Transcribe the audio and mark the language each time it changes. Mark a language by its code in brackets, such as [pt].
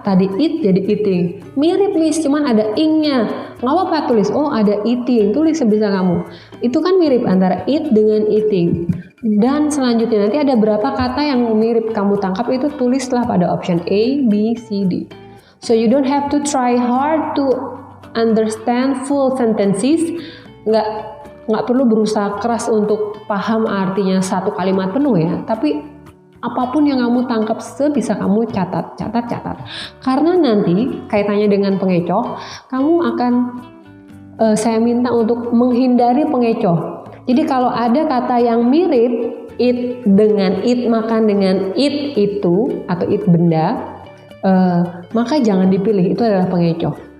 [id] Tadi eat jadi eating. Mirip Miss, cuman ada ing-nya. Nggak apa-apa tulis, oh ada eating, tulis sebisa kamu. Itu kan mirip antara eat dengan eating. Dan selanjutnya nanti ada berapa kata yang mirip kamu tangkap, itu tulislah pada option A, B, C, D. [en] So you don't have to try hard to understand full sentences. [id] Nggak perlu berusaha keras untuk paham artinya satu kalimat penuh ya. Tapi apapun yang kamu tangkap sebisa kamu catat. Karena nanti kaitannya dengan pengecoh, kamu akan saya minta untuk menghindari pengecoh. Jadi kalau ada kata yang mirip it dengan it, makan dengan it itu atau it benda, maka jangan dipilih, itu adalah pengecoh.